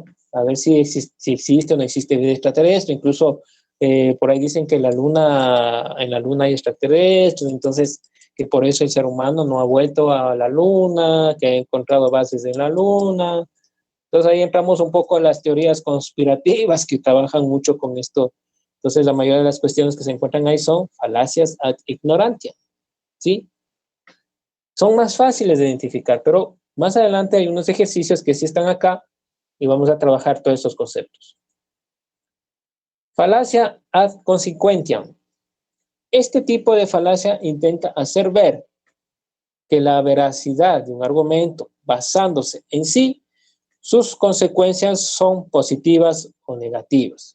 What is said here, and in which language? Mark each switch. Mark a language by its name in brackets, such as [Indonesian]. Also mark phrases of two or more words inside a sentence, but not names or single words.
[Spanish] A ver si existe o no existe vida extraterrestre. Incluso por ahí dicen que en la luna hay extraterrestres, entonces que por eso el ser humano no ha vuelto a la luna, que ha encontrado bases en la luna. Entonces ahí entramos un poco a las teorías conspirativas que trabajan mucho con esto. Entonces la mayoría de las cuestiones que se encuentran ahí son falacias [Latin] ad ignorantia, [Spanish] ¿sí? Son más fáciles de identificar, pero más adelante hay unos ejercicios que sí están acá y vamos a trabajar todos estos conceptos. [Latin] Falacia ad consequentiam. [Spanish] Este tipo de falacia intenta hacer ver que la veracidad de un argumento basándose en sí, sus consecuencias son positivas o negativas.